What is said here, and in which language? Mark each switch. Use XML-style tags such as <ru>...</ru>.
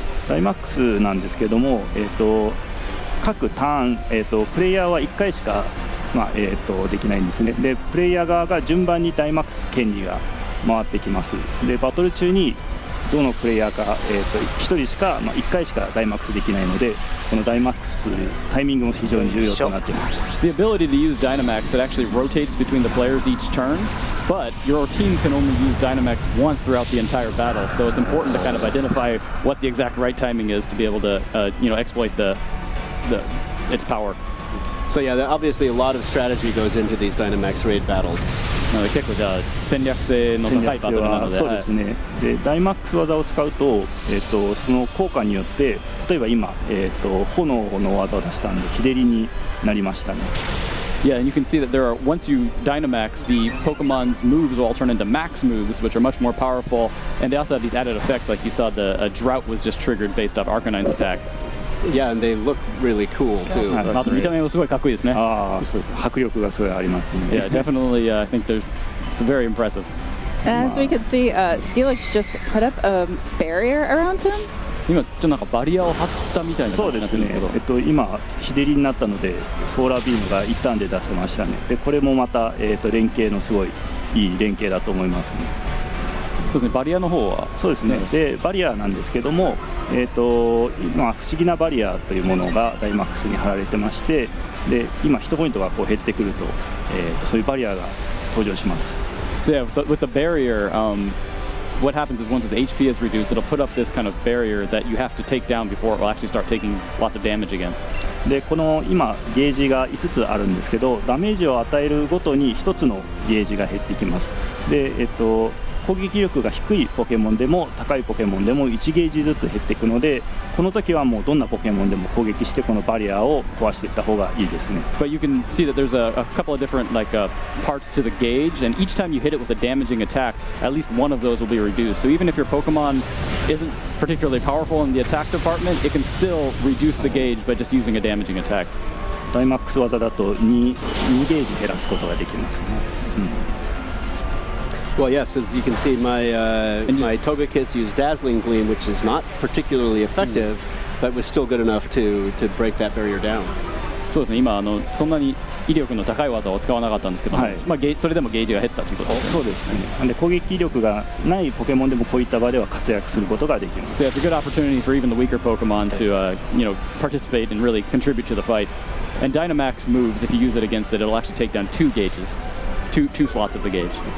<ja>ダイマックスなんですけども、各ターン、プレイヤーは1回しか、できないんですね。でプレイヤー側が順番にダイマックス権利が回ってきます。でバトル中にどのプレイヤーか、1人しか、1回しかダイマックスできないので、このダイマックスタイミングも非常に重要となっています。</ja> <en>The ability to use Dynamax, it actually rotates between the players each turn, but your team can only use Dynamax once throughout the entire battle. So it's important to kind of identify what the exact right timing is to be able to, exploit its power. So yeah, obviously a lot of strategy goes into these Dynamax raid battles.</en> <ja>結構じゃあ戦略性の高いバトルなので、そうですね。でダイマックス技を使うと、その効果によって例えば今、炎の技を出したんで日照りになりましたね。</ja> <en>Yeah, and you can see that there are, once you Dynamax, the Pokemon's moves will all turn into max moves, which are much more powerful, and they also have these added effects, like you saw a drought was just triggered based off Arcanine's attack. Yeah, and they look really cool too.</en> <ja>見た目もすごいかっこいいですね。そうです。迫力がすごいありますね。</ja> <en>Yeah, definitely. I think it's very impressive. And as we can see, Steelix just put up a barrier around him.</en> <ja>今ちょっとなんかバリアを張ったみたいな感じになってるんですけど、今日照りになったのでソーラービームが一旦で出せましたね。でこれもまた、連携のすごいいい連携だと思いますね。そうですね。バリアの方はそうですね。でバリアなんですけども、今不思議なバリアというものがダイマックスに貼られてまして、で今ヒットポイントがこう減ってくると、そういうバリアが登場します。</ja> <en>So yeah, with the barrier, what happens is once its HP is reduced, it'll put up this kind of barrier that you have to take down before it will actually start taking lots of damage again.</en> <ja>でこの今ゲージが5つあるんですけど、ダメージを与えるごとに1つのゲージが減ってきます。で攻撃力が低いポケモンでも高いポケモンでも1ゲージずつ減っていくので、この時はもうどんなポケモンでも攻撃してこのバリアを壊していった方がいいですね。</ja> <en>But you can see that there's a couple of different parts to the gauge, and each time you hit it with a damaging attack, at least one of those will be reduced. So even if your Pokemon isn't particularly powerful in the attack department, it can still reduce the gauge by just using a damaging attack.</en> <ja>ダイマックス技だと2ゲージ減らすことができますね。</ja> <en>Well, yes, as you can see, my Togekiss used Dazzling Gleam, which is not particularly effective, but was still good enough to break that barrier down.</en> <ja>そうですね、今そんなに威力の高い技を使わなかったんですけど、はいまあ、それでもゲージが減ったということです。そうですね。なんで攻撃力がないポケモンでもこういった場では活躍することができます。</ja> <en>So it's a good opportunity for even the weaker Pokemon to participate and really contribute to the fight. And Dynamax moves, if you use it against it, it'll actually take down 2 gauges, two slots of the gauge.</en>